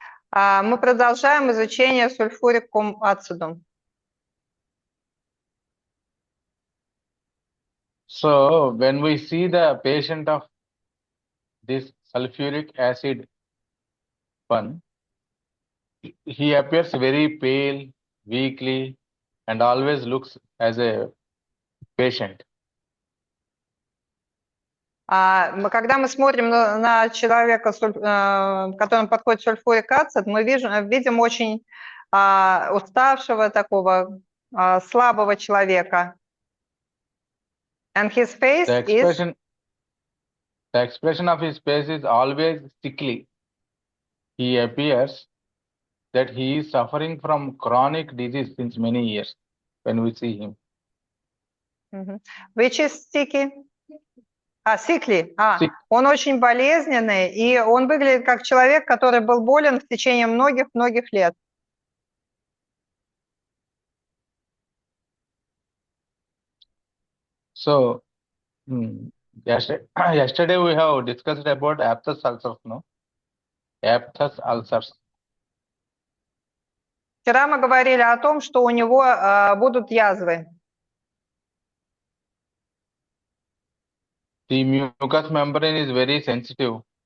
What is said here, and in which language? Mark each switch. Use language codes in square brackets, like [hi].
[ru] Мы продолжаем изучение сульфурикум ацидум. [en] So when we see the patient of this sulfuric acid one, he appears very pale, weakly, and always looks as a patient. [ru] Когда мы смотрим на человека, к которому подходит сульфурик ацид, мы видим очень уставшего такого слабого человека. [en] And his face The expression of his face is always sickly. He appears that he is suffering from chronic disease since many years when we see him. Which is sticky? Sickly. [ru] Он очень болезненный, и он выглядит как человек, который был болен в течение многих-многих лет. [en] So, yesterday we have discussed about aphthous ulcers, no? Aphthous ulcers. [ru] Вчера мы говорили о том, что у него будут язвы. [en] The mucous membrane is very sensitive.